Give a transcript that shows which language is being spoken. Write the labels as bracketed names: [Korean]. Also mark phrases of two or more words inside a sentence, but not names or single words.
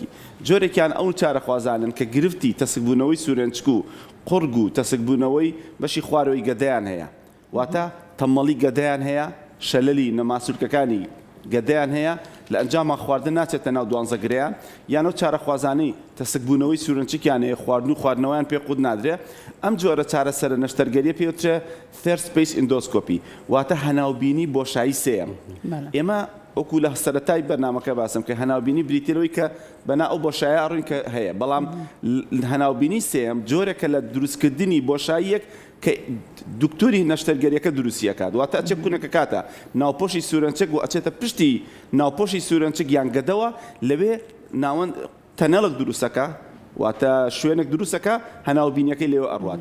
[Central Kurdish] جۆرێکیان ئەو چارەخوازانن کە گرفتی تەسکبوونەوەی سوورەنچک و قورگ و تەسکبوونەوەی بەشی خوارەوەی گەدەیان هەیە، واتە تەمەڵی گەدەیان هەیە، شەلەلی نەماسوولکەکانی گەدەیان هەیە، لە ئەنجاما خواردن ناچێتە ناو دوانزەگرەیان، یانەوە چارەخوازانەی تەسکبوونەوەی سوورەنچکیان هەیە، خواردن و خواردنەوەیان پێ قوت نادرێ. ئەم جۆرە چارەسەرە نەشتەرگەریە پێوترێ [English] third space endoscopy، [Central Kurdish] واتە هەناوبینی بۆشایی سێەم. ئێمە وەکو لە سەرەتای بەرنامەکە باسم کە هەناوبینی بریتیلەوەی کە بەنا ئەو بۆشایە ڕوون کە هەیە، بەڵام هەناوبینی سێەم جۆرێکە لە دروستکردنی بۆشاییەک کە دکتۆری نەشتەرگەریەکە دروستیەکات، واتە ئەچێ کوونەکە کاتە ناوپۆشی سوورەنچک و ئەچێتە پشتی ناوپۆشی سوورەنچک یان گەدەوە، لەوێ ناوەند تەنەڵک دروستەکە، واتە شوێنێک دروستەکە هەناوبینیەکەی لێوە ئەڕوات.